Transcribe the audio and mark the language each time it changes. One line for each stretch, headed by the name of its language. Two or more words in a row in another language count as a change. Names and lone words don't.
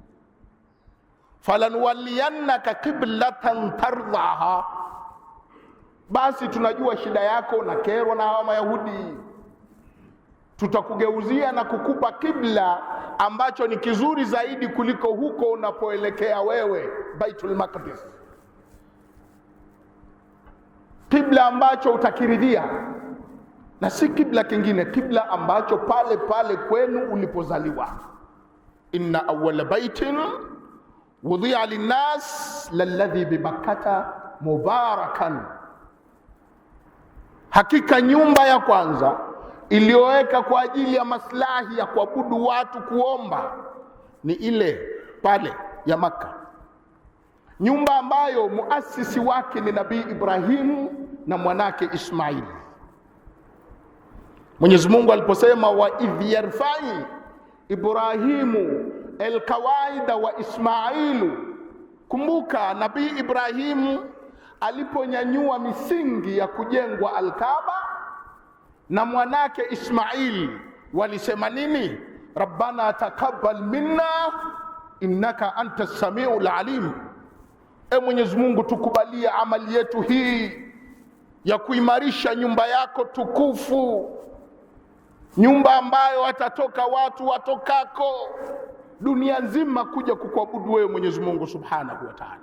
Arabic: فلنولينك قبلة ترضاها,
Swahili: basi tunajua shida yako na kero na hawa Mayahudi, tutakugeuzia na kukupa kibla ambacho ni kizuri zaidi kuliko huko unapoelekea wewe, Baitul Maqdis, kibla ambacho utakiridhia na si kibla kingine, kibla ambacho pale pale kwenu ulipozaliwa.
Arabic: إن أول بيت وضع للناس للذي ببكة مباركا,
Swahili: hakika nyumba ya kwanza iliyoweka kwa ajili ya maslahi ya kuabudu watu, kuomba, ni ile pale ya Makka, nyumba ambayo muasisi wake ni Nabii Ibrahimu na mwanake Ismail. Mwenyezi Mungu aliposema
Arabic: وإذ يرفع إبراهيم القواعد وإسماعيل,
Swahili: kumbuka Nabii Ibrahimu aliponyanyua misingi ya kujengwa Al-Kaaba na mwanake Ismail walisema nini?
Arabic: ربنا تقبل منا إنك أنت السميع العليم,
Swahili: e Mwenyezi Mungu tukubalie amali yetu hii ya kuimarisha nyumba yako tukufu, nyumba ambayo watatoka watu watokako dunia nzima kuja kukuabudu wewe Mwenyezi Mungu
Arabic: سبحانه وتعالى.